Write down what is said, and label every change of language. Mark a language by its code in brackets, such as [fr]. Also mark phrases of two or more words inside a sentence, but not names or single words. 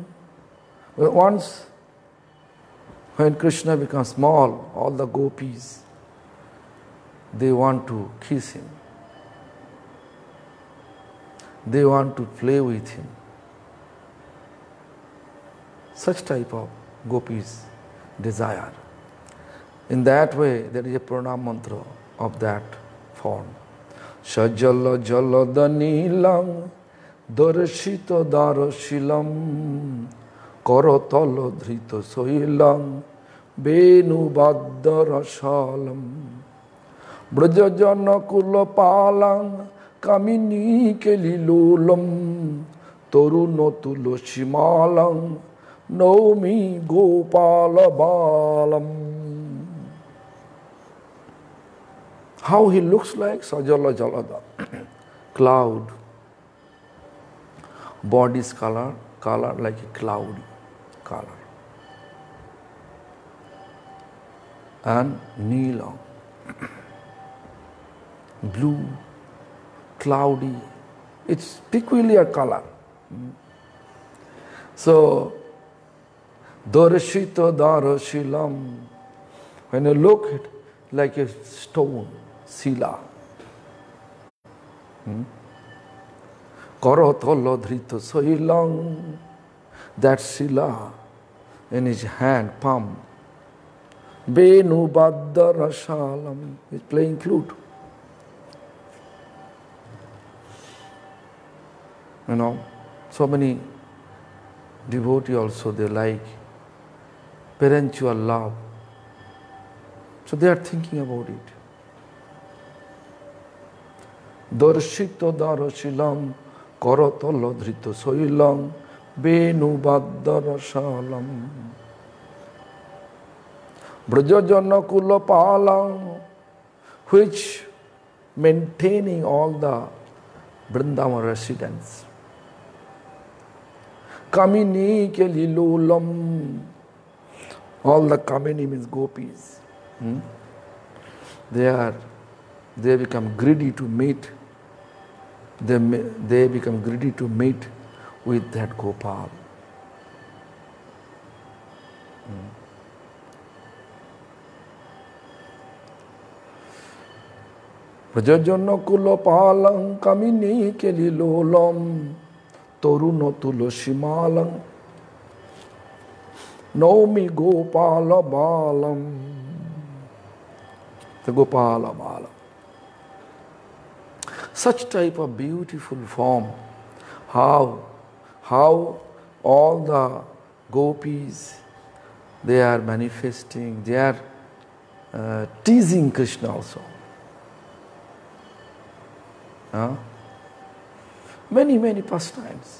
[en] Once when Krishna becomes small, all the gopis, they want to kiss him. They want to play with him. Such type of gopis desire. In that way, there is a pranam mantra of that form. [sa] सजल जलद नीलं दर्शित दारशीलं करतल धृत शैलं वेणु बद्धरसालं व्रजजन कुलपालं कामिनी केलिलोलं तरुणतुलसि मालं नौमि गोपाल बालम्. [en] How he looks like? [sa] सजल जलद. Cloud. [en] Body's color like a cloudy color. And Neela. Blue, cloudy. It's peculiar color. [sa] So, दर्शित दारशीलम्. [en] When you look at it, like a stone, sila. [sa] करतल धृत शैलं. [en] That sila in his hand, palm. [sa] वेणु बद्धरसालम्. [en] He's playing flute. You know, so many devotees also, they like parental love. So they are thinking about it. [sa] दर्शित दारशीलं करतल धृत शैलं वेणु बद्धरसालं व्रजजन कुलपालम्, [en] which maintaining all the Vrindavan residents. [sa] कामिनी केलिलोलम्, [en] all the Kamini means gopis. They become greedy to meet. They become greedy to meet with that Gopal. [sa] व्रजजन कुलपालं कामिनी केलिलोलं तरुण तुलसिमालं नौमि गोपाल बालम्. [en] The [sa] गोपाल बालम्. [en] Such type of beautiful form, how all the gopis, they are manifesting, they are teasing Krishna also. Many pastimes.